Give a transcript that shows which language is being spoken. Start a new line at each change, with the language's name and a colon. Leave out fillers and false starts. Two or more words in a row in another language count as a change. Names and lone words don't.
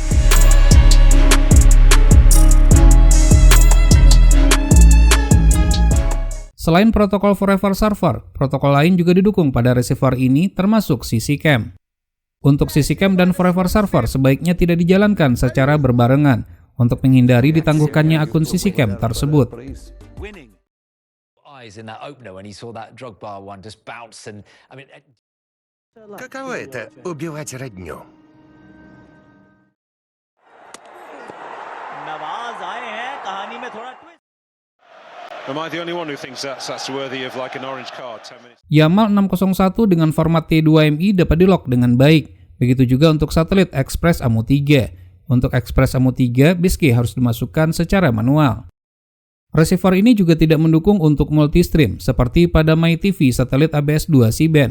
Indonesian: Selain protokol Forever Server, protokol lain juga didukung pada receiver ini termasuk CC-Cam. Untuk CC-Cam dan Forever Server sebaiknya tidak dijalankan secara berbarengan untuk menghindari ditangguhkannya akun CC-Cam tersebut.
Russian: Каково это — убивать родню?
Hindi: नवाज आए हैं कहानी में थोड़ा ट्विस्ट।
English: Am I the only one who thinks that's worthy of like an orange card 10 minutes?
Indonesian: YAML 601 dengan format T2MI dapat di-lock dengan baik. Begitu juga untuk satelit Express AMU 3. Untuk Express AMU 3, Biscay harus dimasukkan secara manual. Receiver ini juga tidak mendukung untuk multi-stream seperti pada MyTV satelit ABS2 C-band.